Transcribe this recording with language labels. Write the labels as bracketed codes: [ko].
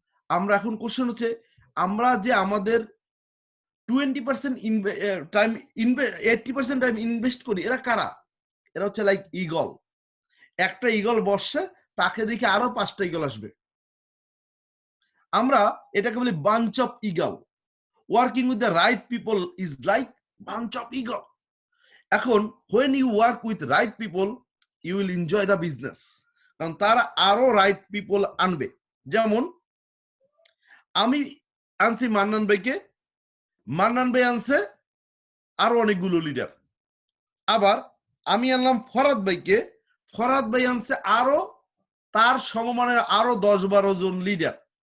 [bn] আমরা এখন কোশ্চেন হচ্ছে, আমরা যে আমাদের 20% টাইম 80% টাইম ইনভেস্ট করি, এরা কারা? এরা হচ্ছে লাইক ইগল। একটা ইগল বসছে, তাকে দেখে আরো 5টা ইগল আসবে। আমরা এটাকে বলি bunch of eagle. [en] Working with the right people is like bunch of eagle. এখন when you work with right people you will enjoy the business, [bn] কারণ তারা আরো রাইট পিপল আনবে। যেমন আমি আনছি মান্নান ভাইকে, মান্নান ভাই আনছে আরো অনেকগুলো লিডার। আবার আমি আনলাম ফরাদ ভাইকে, ফরাদ ভাই আনছে আরো তার সমমানের আরো 10-12 জন লিডার।